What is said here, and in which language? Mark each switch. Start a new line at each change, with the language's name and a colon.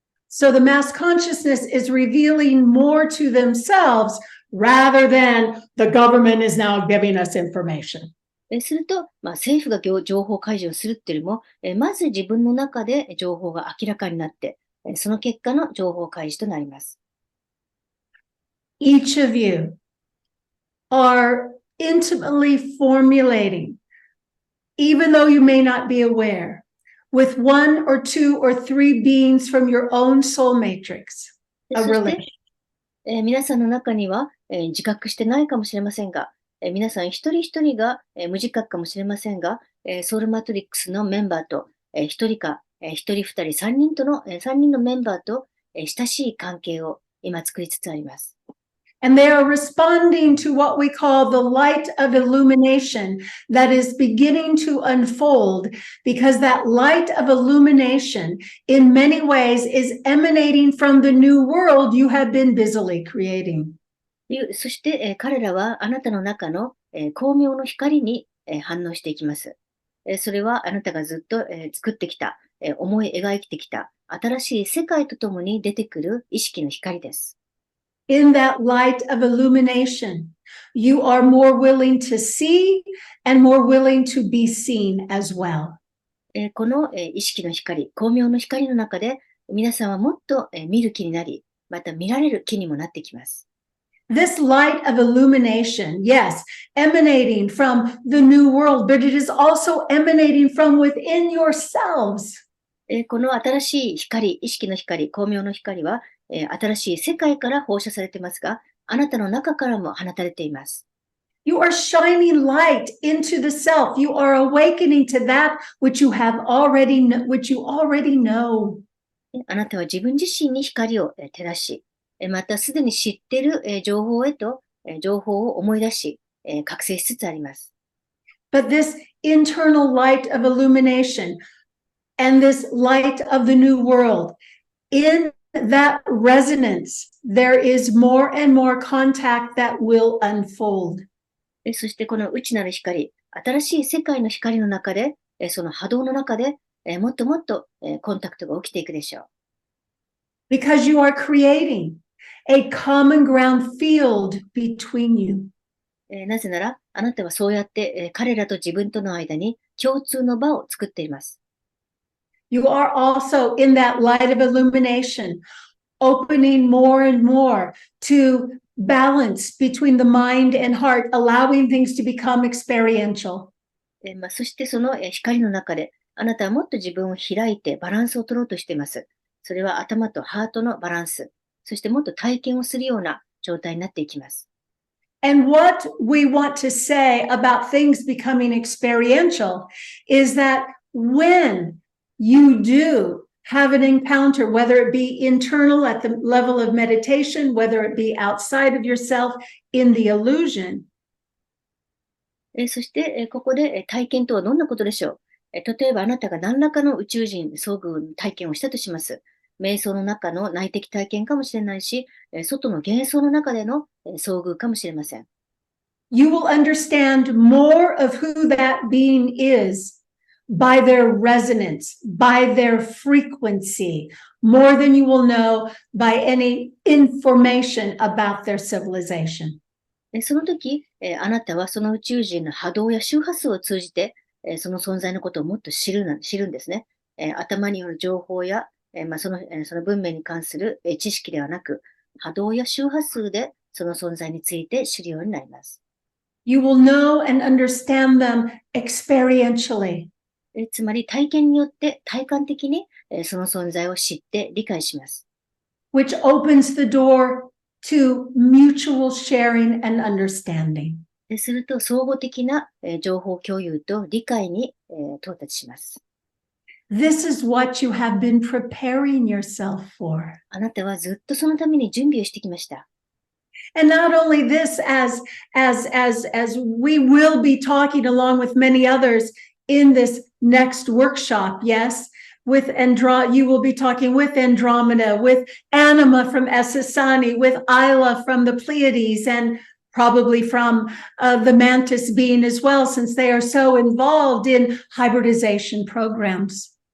English: So the mass consciousness is revealing more to themselves rather than the government is now giving us information.
Japanese: すると、政府が情報開示をするっていうよりも、まず自分の中で情報が明らかになって、その結果の情報開示となります。
English: Each of you are intimately formulating, even though you may not be aware, with one or two or three beings from your own soul matrix, a
Japanese: そして、
English: relation.
Japanese: 皆さんの中には、自覚してないかもしれませんが、皆さん一人一人が、無自覚かもしれませんが、ソウルマトリックスのメンバーと、一人か、一人二人、三人のメンバーと、親しい関係を今作りつつあります。
English: And they are responding to what we call the light of illumination that is beginning to unfold, because that light of illumination in many ways is emanating from the new world you have been busily creating.
Japanese: そして、彼らはあなたの中の、光明の光に、反応していきます。それはあなたがずっと、作ってきた、思い描いてきた新しい世界とともに出てくる意識の光です。
English: In that light of illumination, you are more willing to see and more willing to be seen as well.
Japanese: この意識の光、光明の光の中で、皆さんはもっと見る気になり、また見られる気にもなってきます。
English: This light of illumination, yes, emanating from the new world, but it is also emanating from within yourselves.
Japanese: この新しい光、意識の光、光明の光は、新しい世界から放射されていますが、あなたの中からも放たれています。
English: You are shining light into the self. You are awakening to that which you already know.
Japanese: あなたは自分自身に光を照らし、またすでに知っている情報を思い出し、覚醒しつつあります。
English: But this internal light of illumination and this light of the new world, in that resonance, there is more and more contact that will unfold.
Japanese: そしてこの内なる光、新しい世界の光の中で、その波動の中で、もっともっとコンタクトが起きていくでしょう。
English: Because you are creating a common ground field between you.
Japanese: なぜなら、あなたはそうやって彼らと自分との間に共通の場を作っています。
English: You are also in that light of illumination, opening more and more to balance between the mind and heart, allowing things to become experiential.
Japanese: そしてその光の中で、あなたはもっと自分を開いてバランスを取ろうとしています。それは頭とハートのバランス、そしてもっと体験をするような状態になっていきます。
English: And what we want to say about things becoming experiential is that when you do have an encounter, whether it be internal at the level of meditation, whether it be outside of yourself in the illusion.
Japanese: そして、ここで体験とはどんなことでしょう。例えばあなたが何らかの宇宙人遭遇体験をしたとします。瞑想の中の内的体験かもしれないし、外の幻想の中での遭遇かもしれません。
English: You will understand more of who that being is by their resonance, by their frequency, more than you will know by any information about their civilization.
Japanese: その時、あなたはその宇宙人の波動や周波数を通じて、その存在のことをもっと知るんですね。頭による情報や、その文明に関する知識ではなく、波動や周波数でその存在について知るようになります。
English: You will know and understand them experientially.
Japanese: つまり体験によって体感的にその存在を知って理解します。
English: Which opens the door to mutual sharing and understanding.
Japanese: すると、相互的な情報共有と理解に到達します。
English: This is what you have been preparing yourself for.
Japanese: あなたはずっとそのために準備をしてきました。
English: And not only this, as we will be talking along with many others in this next workshop, yes, you will be talking with Andromeda, with Anima from Esa Sani, with Isla from the Pleiades, and probably from the Mantis being as well, since they are so involved in hybridization programs.